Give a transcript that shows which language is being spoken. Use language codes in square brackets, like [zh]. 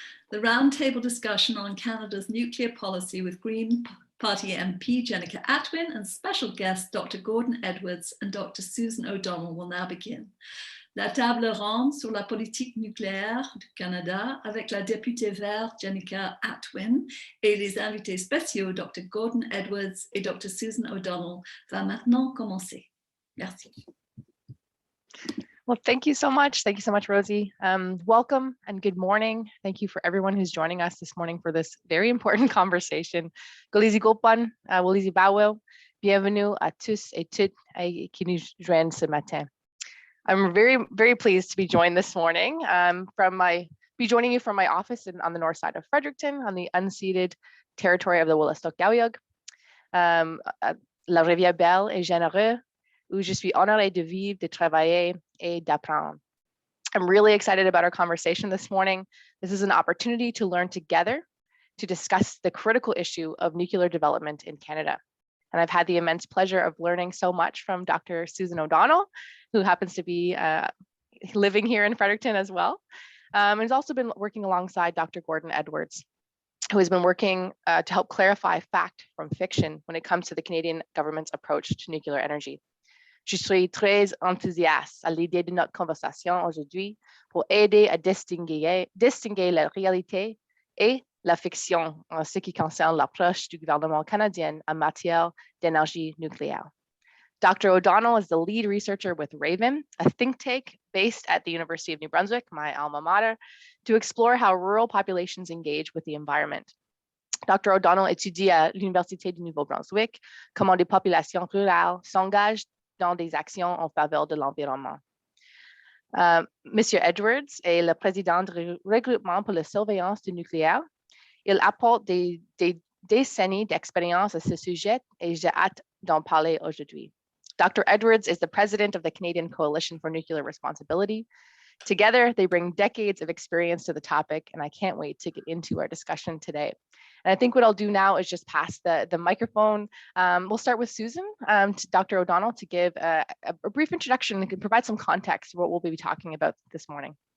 [en] The roundtable discussion on Canada's nuclear policy with Green Party MP Jenica Atwin and special guest Dr. Gordon Edwards and Dr. Susan O'Donnell will now begin. [fr] La table ronde sur la politique nucléaire du Canada avec la députée verte Jenica Atwin et les invités spéciaux Dr. Gordon Edwards et Dr. Susan O'Donnell va maintenant commencer. Merci. [en] Well, thank you so much. Thank you so much, Rosie. Welcome and good morning. Thank you for everyone who's joining us this morning for this very important conversation. [fr] Golizi Gopan, Wolizi Bawel, bienvenue à tous et toutes qui nous joignent ce matin. [en] I'm very pleased to be joined this morning be joining you from my office on the north side of Fredericton, on the unceded territory of the Wollastoq-Gaouyog, La Rivière Belle et Généreux, [fr] où je suis honorée de vivre, de travailler, et d'apprendre. [en] I'm really excited about our conversation this morning. This is an opportunity to learn together to discuss the critical issue of nuclear development in Canada. And I've had the immense pleasure of learning so much from Dr. Susan O'Donnell, who happens to be living here in Fredericton as well. And has also been working alongside Dr. Gordon Edwards, who has been working to help clarify fact from fiction when it comes to the Canadian government's approach to nuclear energy. [fr] Je suis très enthousiaste à l'idée de notre conversation aujourd'hui pour aider à distinguer la réalité et la fiction en ce qui concerne l'approche du gouvernement canadien en matière d'énergie nucléaire. [en] Dr. O'Donnell is the lead researcher with Raven, a think tank based at the University of New Brunswick, my alma mater, to explore how rural populations engage with the environment. Dr. [fr] O'Donnell étudie à l'Université du Nouveau-Brunswick comment des populations rurales s'engagent dans des actions en faveur de l'environnement. Monsieur Edwards est le président du regroupement pour la surveillance du nucléaire. Il apporte des décennies d'expérience à ce sujet et j'ai hâte d'en parler aujourd'hui. [en] Dr. Edwards is the president of the Canadian Coalition for Nuclear Responsibility. Together, they bring decades of experience to the topic, and I can't wait to get into our discussion today. And I think what I'll do now is just pass the microphone. We'll start with Susan, to Dr. O'Donnell, to give a brief introduction and provide some context for what we'll be talking about this morning.